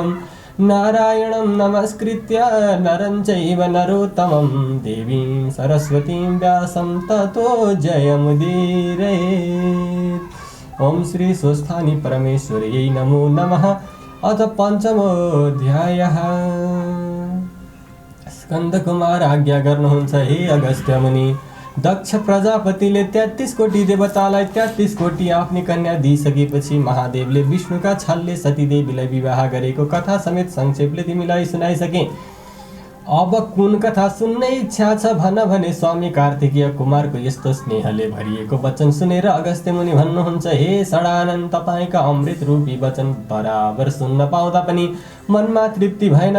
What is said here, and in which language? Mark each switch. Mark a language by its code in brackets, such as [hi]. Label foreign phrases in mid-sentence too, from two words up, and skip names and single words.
[sa] नारायणं नमस्कृत्य नरं चैव नरोत्तमं देवीं सरस्वतीं व्यासं ततो जयमुदीरयेत्। ओम श्री स्वस्थानी परमेश्वर्यै नमो नमः। अथ पञ्चमोऽध्यायः। [ne] स्कन्दकुमार आज्ञा गर्नुहुन्छ हे अगस्त्य मुनि। दक्ष प्रजापतिले 33 कोटी देवतालाई 33 कोटी आफ्नी कन्या दिइसकेपछि महादेवले विष्णुका छलले सतीदेवीलाई विवाह गरेको कथा समेत संक्षेपले तिमीलाई सुनाइसके। अब कुन कथा सुन्ने इच्छा छ भन भने स्वामी कार्तिकीय कुमारको यस्तो स्नेहले भरिएको वचन सुनेर अगस्त्य मुनि भन्नुहुन्छ, हे षडानन, तपाईका अमृत रूपी वचन बराबर सुन्न पाउँदा पनि मनमा तृप्ति भएन।